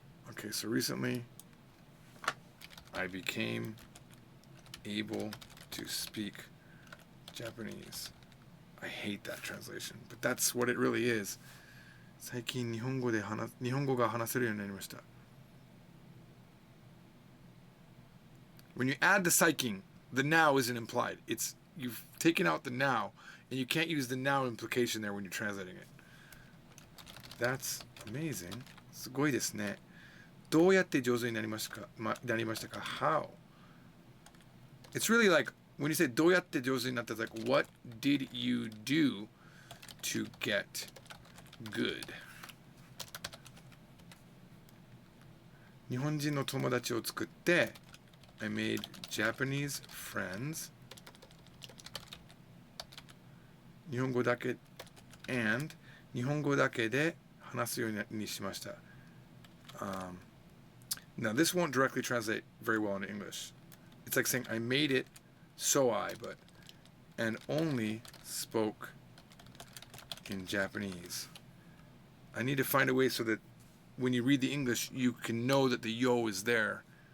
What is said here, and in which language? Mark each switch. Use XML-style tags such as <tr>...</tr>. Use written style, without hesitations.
<en>Okay, so recently I became able to speak Japanese. I hate that translation, but that's what it really is.</en> <ja>最近日本語が話せるようになりました。</ja> <en>When you add the saikin, the now isn't implied. You've taken out the now, and you can't use the now implication there when you're translating it. That's amazing.</en> <ja>すごいですね。どうやって上手になりましたか?</ja> <en>How? It's really like, when you say</en> <ja>どうやって上手になった,</ja> <en>it's like, what did you do to get good?</en> <ja>日本人の友達を作って</ja> <en>I made Japanese friends.</en> <ja>日本語だけ and 日本語だけで話すようにしました。</ja> <en>Now this won't directly translate very well into English. It's like saying I made it so and only spoke in Japanese. I need to find a way so that when you read the English, you can know that the yo is there.</en>